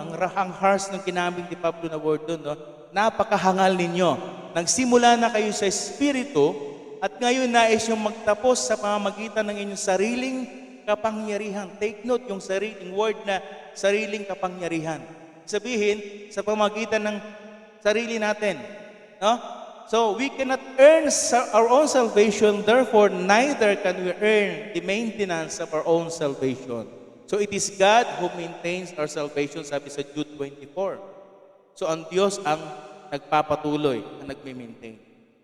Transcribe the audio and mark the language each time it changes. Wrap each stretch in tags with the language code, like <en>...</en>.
<tl>Ang harsh ng kinamig ni Pablo na word doon, no? Napakahangal ninyo. Nagsimula na kayo sa Espiritu, at ngayon nais yung magtapos sa pamamagitan ng inyong sariling kapangyarihan.</tl> <en>Take note</en> <tl>yung sariling word na sariling kapangyarihan. Sabihin, sa pamamagitan ng sarili natin. No?</tl> <en>So, we cannot earn our own salvation, therefore, neither can we earn the maintenance of our own salvation. So, it is God who maintains our salvation,</en> <tl>sabi sa Jude 24. So, ang Diyos ang nagpapatuloy, ang nagme-maintain.</tl>